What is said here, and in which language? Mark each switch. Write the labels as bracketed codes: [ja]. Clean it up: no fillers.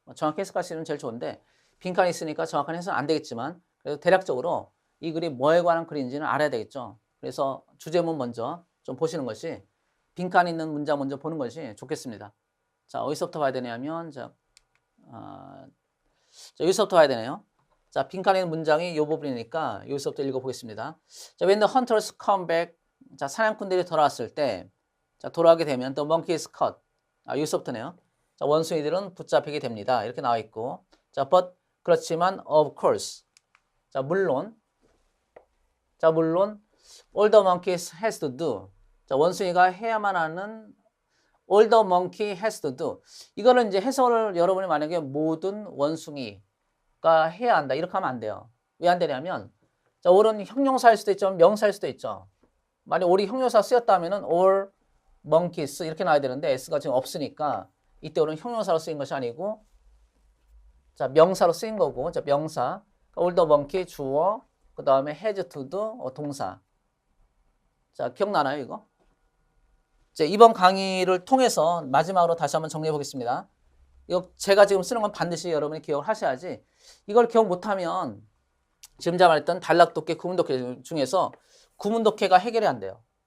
[ko] 정확히 해석할 수 있으면 제일 좋은데 빈칸이 있으니까 정확한 해석은 안 되겠지만 그래도 대략적으로 이 글이 뭐에 관한 글인지는 알아야 되겠죠. 그래서 주제문 먼저 좀 보시는 것이 빈칸이 있는 문장 먼저 보는 것이 좋겠습니다. 자, 어디서부터 봐야 되냐면 여기서부터 봐야 되네요. 자, 빈칸에 있는 문장이 이 부분이니까 여기서부터 읽어보겠습니다. 자, [en] when the hunters come back, [ko] 자, 사냥꾼들이 돌아왔을 때, 자, 돌아오게 되면 [en] the monkey is caught. [ko] 여기서부터네요. 자, 원숭이들은 붙잡히게 됩니다. 이렇게 나와 있고, 자, but 그렇지만 of course, 자, 물론 [en] all the monkeys has to do. [ko] 자, 원숭이가 해야만 하는 [en] all the monkey has to do. [ko] 이거는 이제 해석을 여러분이 만약에 모든 원숭이가 해야 한다. 이렇게 하면 안 돼요. 왜 안 되냐면, 자, all은 형용사일 수도 있죠. 명사일 수도 있죠. 만약 all이 형용사 쓰였다면은 all monkeys 이렇게 나와야 되는데 s가 지금 없으니까 이때 all은 형용사로 쓰인 것이 아니고, 자, 명사로 쓰인 거고, 자, 명사. all the monkey 주어, 그 다음에 has to do 동사. 자, 기억나나요, 이거? 자, 이번 강의를 통해서 마지막으로 다시 한번 정리해 보겠습니다. 이거 제가 지금 쓰는 건 반드시 여러분이 기억을 하셔야지 이걸 기억 못하면 지금 제가 말했던 단락 독해, 구문 독해 중에서 구문 독해가 해결이 안 돼요.